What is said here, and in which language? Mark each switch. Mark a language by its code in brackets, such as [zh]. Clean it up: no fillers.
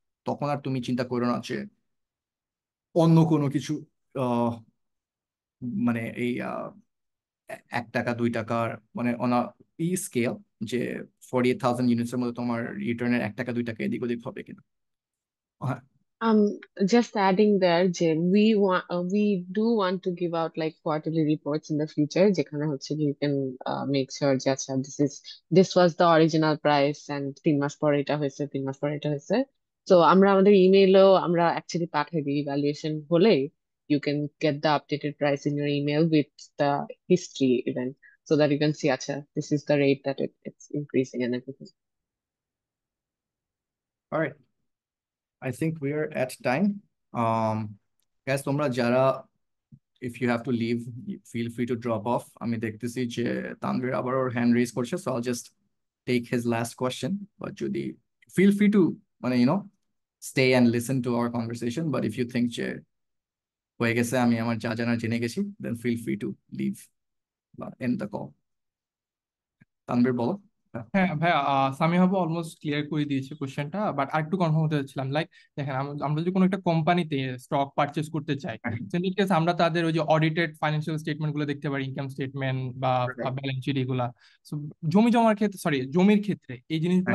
[bn] তখন আর তুমি চিন্তা করো না যে অন্য কোনো কিছু, আহ, মানে এই 1 টাকা 2 টাকার, মানে অন ই স্কেল, যে 48,000 ইউনিটস এর মধ্যে তোমার রিটার্নের 1 টাকা 2 টাকা এদিক ওদিক হবে কিনা। হ্যাঁ [en] Just adding there, যে we do want to give out like quarterly reports in the future, [bn] যেখানে হচ্ছে [en] you can make sure যে আচ্ছা this was the original price and [bn] 3 মাস পরে এটা হয়েছে, [en] 3 মাস পরে এটা হয়েছে। [bn] তো আমরা আমাদের ইমেইলেও আমরা অ্যাকচুয়ালি পাঠিয়ে দিই ইভ্যালুয়েশন হলে, [en] you can get the updated price in your email with the history even, so that you can see আচ্ছা this is the rate that it's increasing and everything. All right, I think we are at time. [bn] Gas তোমরা যারা, [en] if you have to leave, feel free to drop off. [bn] আমি দেখতেছি যে তানভীর আবার ওর hand raise করছে, [en] so I'll just take his last question. But যদি feel free to, মানে stay and listen to our conversation. But if you think [bn] যে হয়ে গেছে, আমি আমার যা জানার জেনে গেছি, [en] then feel free to leave বা end the call. [bn] তানভীর বলো। হ্যাঁ হ্যাঁ ভাইয়া, সামি হাবু অলমোস্ট ক্লিয়ার করে দিয়েছে কোশ্চেনটা, বাট আরেকটু কনফার্ম হতে চাচ্ছিলাম। লাইক দেখেন, আমরা যদি কোনো একটা কোম্পানিতে স্টক পারচেস করতে চাই, সেন কেস আমরা তাদের ওই যে অডিটেড ফাইন্যান্সিয়াল স্টেটমেন্ট গুলো দেখতে পারি, ইনকাম স্টেটমেন্ট বা [en] Right. [bn] ব্যালেন্স শিট এগুলা। So, জমি জমার ক্ষেত্রে, সরি জমির ক্ষেত্রে এই জিনিসগুলো